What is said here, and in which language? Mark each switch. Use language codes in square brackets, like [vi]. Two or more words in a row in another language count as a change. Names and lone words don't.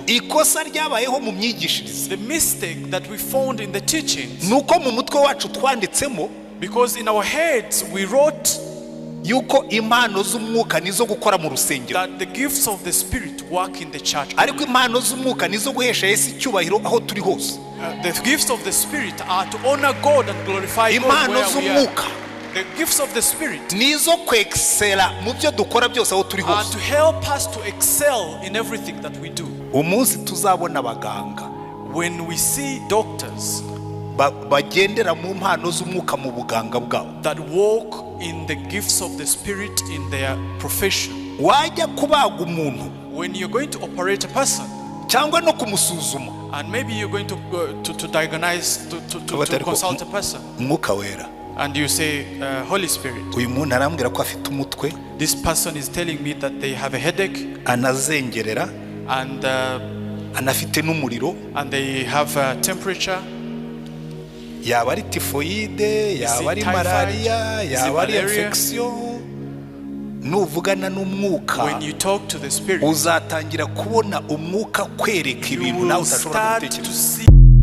[rw] ikosa ryabayeho mu myigishirize, [en] the mistake that we found in the teachings, [rw] nuko mu mutwe wacu twanditsemo, [en] because in our heads we wrote [rw] yuko impano z'umwuka nizo gukora mu rusengero, [en] that the gifts of the Spirit work in the church. [rw] ariko impano z'umwuka nizo guhesha Yesu icyubahiro aho turi hose. [en] The gifts of the Spirit are to honor God and glorify God [rw] Impano [en] where we are. [rw] z'umwuka [en] The gifts of the Spirit [rw] nizo kwexcella mu byo dukora byose aho turi [en] are [rw] hose. [en] to help us to excel in everything that we do. [rw] Umunsi tuzabona abaganga [en] When we see doctors [rw] bagendera mu mpano z'umwuka mu buganga bwabo, [en] that walk in the gifts of the Spirit in their profession, [rw] wajya kubaga umuntu [en] when you're going to operate a person, [rw] cyangwa no kumusuzuma, [en] and maybe you're going to diagnose, to consult a person, [rw] umwuka wera, [en] and you say, Holy Spirit, [rw] uyu muntu arambwira ko afite umutwe, [en] this person is telling me that they have a headache, [rw] anazengerera, [en] and [rw] anafite n'umuriro, [en] and they have a temperature, [rw] yaba ari tifoide, yaba ari malaria, yaba ari infection. Nuvugana n'umwuka, [en] when you talk to the Spirit, [rw] uzatangira kubona umwuka kwereka [en] you [rw] ibintu [en] will [rw] nawe utashobora [en] start to [rw] gutekereza. [en] see